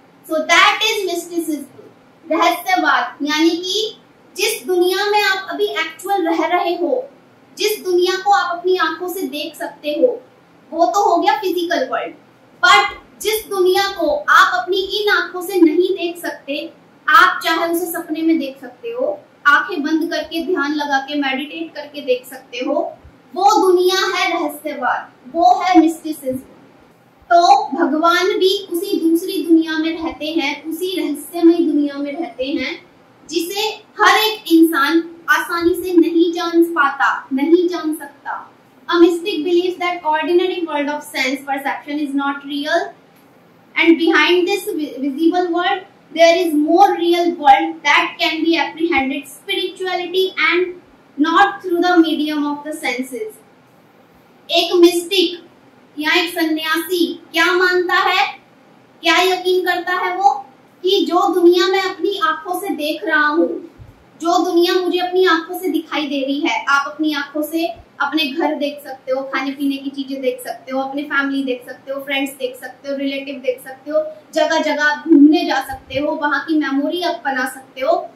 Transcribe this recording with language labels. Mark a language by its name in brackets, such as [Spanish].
[English] so that is mysticism, [Hindi] रहस्यवाद। यानी कि जिस दुनिया में आप अभी एक्चुअल रह रहे हो, जिस दुनिया को आप अपनी आंखों से देख सकते हो, वो तो हो गया फिजिकल वर्ल्ड, बट जिस दुनिया को आप अपनी इन आंखों से नहीं देख सकते, आप चाहे उसे सपने में देख सकते हो, आंखें बंद करके ध्यान लगा के मेडिटेट करके देख सकते हो, वो दुनिया है रहस्यवाद, वो है मिस्टिसिज्म। तो भगवान भी उसी दूसरी दुनिया में रहते हैं, उसी रहस्यमय दुनिया में रहते हैं, जिसे हर एक इंसान आसानी से नहीं जान पाता, नहीं जान सकता। [English] A mystic believes that ordinary world of sense perception is not real, and behind this visible world there is more real world that can be apprehended spirituality and not through the medium of the senses। [Hindi] एक mistake या एक सन्यासी क्या मानता है, क्या यकीन करता है वो, कि जो दुनिया मैं अपनी आंखों से देख रहा हूँ, जो दुनिया मुझे अपनी आंखों से दिखाई दे रही है, आप अपनी आंखों से अपने घर देख सकते हो, खाने पीने की चीजें देख सकते हो, अपने फैमिली देख सकते हो, फ्रेंड्स देख सकते हो, रिलेटिव देख सकते हो, जगह जगह घूमने जा सकते हो, वहां की मेमोरी आप बना सकते हो।